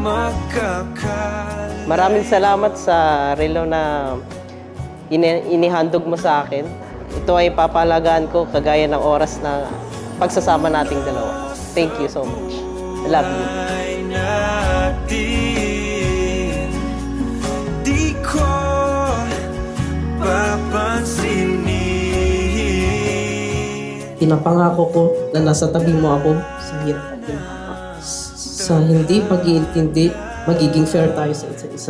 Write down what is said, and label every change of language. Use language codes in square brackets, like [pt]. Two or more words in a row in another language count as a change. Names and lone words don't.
[tl] magkakala. Maraming salamat sa relo na inihandog mo sa akin. Ito ay papalagaan ko kagaya ng oras na pagsasama nating dalawa. [en] Thank you so much. I love you. [tl] Ay natin, di ko papansinin. Pinapangako ko na nasa tabi mo ako sa hirap at ginawa. Sa hindi pag-iintindi, magiging fair tayo sa isa't isa.